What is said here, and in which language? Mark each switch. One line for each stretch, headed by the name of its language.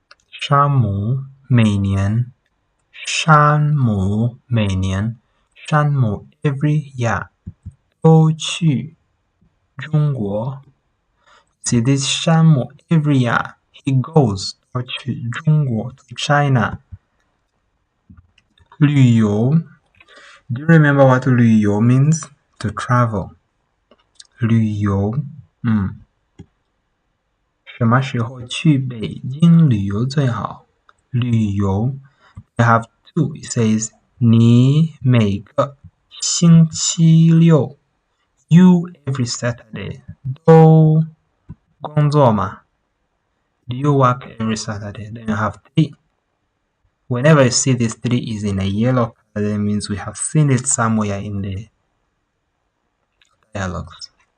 Chinese: 山姆每年，山姆每年，山姆
English: every year
Chinese: 都去中国。
English: See this 山姆 every year he goes
Chinese: 都去中国
English: to China。旅游 Do you remember what 旅游 means? To travel.
Chinese: 旅游什么时候去北京旅游最好？
English: 旅游 I have two. It says
Chinese: 你每个星期六
English: You every Saturday
Chinese: 都工作吗？
English: Do you work every Saturday? Then you have three. Whenever you see this three is in a yellow color, that means we have seen it somewhere in the dialogues.